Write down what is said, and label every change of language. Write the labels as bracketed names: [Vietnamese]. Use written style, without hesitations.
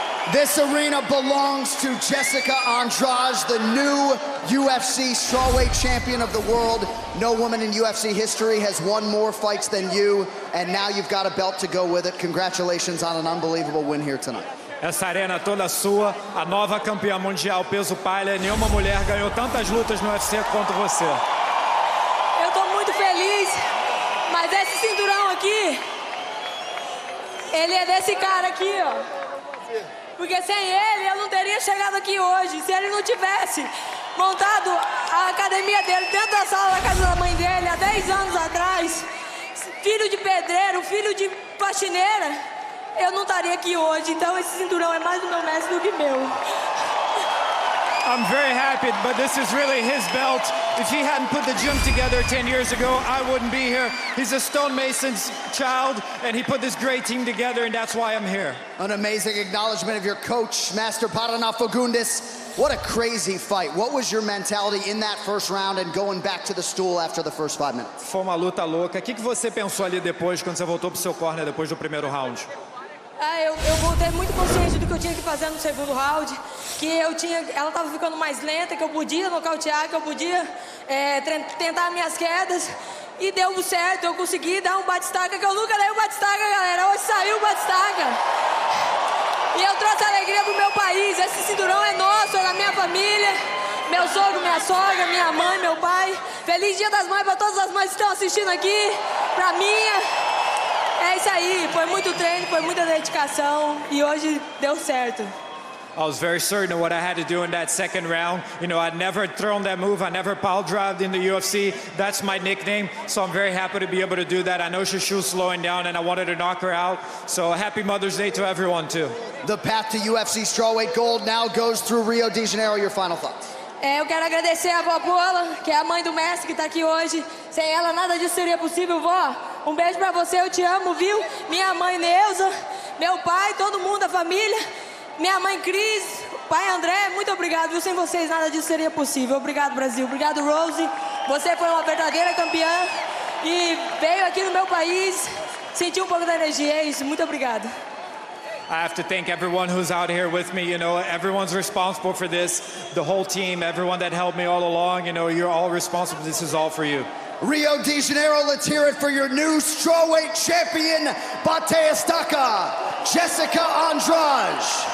[English] This arena belongs to Jessica Andrade, the new UFC strawweight champion of the world. No woman in UFC history has won more fights than you, and now you've got a belt to go with it. Congratulations on an unbelievable win here tonight. [Portuguese] Essa arena toda sua, a nova campeã mundial peso palha. Nenhuma mulher ganhou tantas lutas no UFC quanto você. Eu tô muito feliz, mas esse cinturão aqui, ele é desse cara aqui, ó. Porque sem ele, eu não teria chegado aqui hoje. Se ele não tivesse montado a academia dele dentro da sala da casa da mãe dele há 10 anos atrás, filho de pedreiro, filho de faxineira, eu não estaria aqui hoje. Então esse cinturão é mais do meu mestre do que meu. [English] I'm very happy, but this is really his belt. If he hadn't put the gym together 10 years ago, I wouldn't be here. He's a stonemason's child, and he put this great team together, and that's why I'm here. An amazing acknowledgement of your coach, Master Paraná Fagundes. What a crazy fight. What was your mentality in that first round and going back to the stool after the first 5 minutes? [Portuguese] Foi uma luta louca. O que você pensou ali depois, quando você voltou pro seu corner depois do primeiro round? Eu voltei muito consciente do que eu tinha que fazer no segundo round, que ela estava ficando mais lenta, que eu podia nocautear, que eu podia tentar minhas quedas, e deu certo, eu consegui dar um bate-estaca, que eu nunca dei um bate-estaca, galera, hoje saiu o bate-estaca. E eu trouxe alegria pro meu país, esse cinturão é nosso, é da minha família, meu sogro, minha sogra, minha mãe, meu pai. Feliz Dia das Mães para todas as mães que estão assistindo aqui, pra minha. É isso aí, foi muito treino, foi muita dedicação e hoje deu certo. [English] I was very certain of what I had to do in that second round. You know, I'd never thrown that move. I never pile drived in the UFC. That's my nickname. So I'm very happy to be able to do that. I know Shushu's slowing down and I wanted to knock her out. So happy Mother's Day to everyone too. The path to UFC strawweight gold now goes through Rio de Janeiro. Your final thoughts? [Portuguese] Eu quero agradecer a vó Paula, que é a mãe do mestre que está aqui hoje. Sem ela nada disso seria possível, vó. Um beijo pra você, eu te amo, viu? Minha mãe Neuza, meu pai, todo mundo, a família. Minha mãe Cris, pai André, muito obrigado, viu? Sem vocês nada disso seria possível. Obrigado, Brasil. Obrigado, Rose. Você foi uma verdadeira campeã e veio aqui no meu país, sentiu um pouco da energia. É isso, muito obrigado. [English] I have to thank everyone who's out here with me. You know, everyone's responsible for this. The whole team, everyone that helped me all along. You know, you're all responsible. This is all for you. Rio de Janeiro, let's hear it for your new strawweight champion, Bate Estaca, Jessica Andrade.